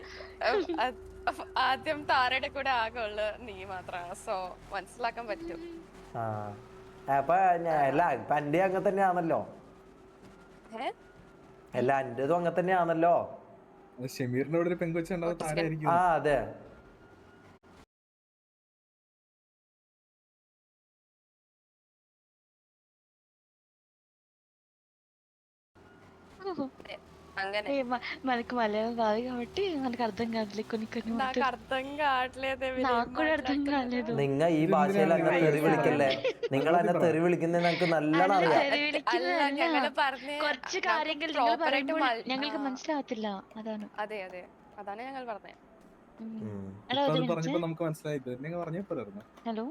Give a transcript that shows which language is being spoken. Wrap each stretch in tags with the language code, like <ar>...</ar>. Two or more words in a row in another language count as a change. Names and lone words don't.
<ml>ആദ്യം താരയുടെ കൂടെ ആകെയുള്ള നീ മാത്രമാണ്, സോ മനസ്സിലാക്കാൻ പറ്റും. അപ്പൊ അല്ല ഇപ്പൊ എന്റെ അങ്ങനെ തന്നെയാണല്ലോ. അല്ല എന്റേതും അങ്ങനെ തന്നെയാണല്ലോ. ഷമീറിന്റെ ഒരു പെങ്കൊച്ചുണ്ടാവും. ആ അതെ.</ml> <te>మనకు మలయాళం రాదు కాబట్టి మనకు అర్థం కాదులే. కొన్ని కొన్ని నాకు అర్థం కావట్లేదు. నాకు కూడా అర్థం కాలేదు.</te> <ml>നിങ്ങ ഈ ഭാഷയിൽ എന്നെ തെറി വിളിക്കല്ലേ? നിങ്ങൾ എന്നെ തെറി വിളിക്കുന്നത് ഞങ്ങൾക്ക് നല്ലോണം അറിയാം. കുറച്ച് കാര്യങ്ങൾ നിങ്ങൾ പറയുമ്പോൾ ഞങ്ങൾക്ക് മനസ്സിലാവത്തില്ല. അതാണ്. അതെ അതെ, അതാണ് ഞങ്ങൾ പറഞ്ഞത്. ഹലോ</ml>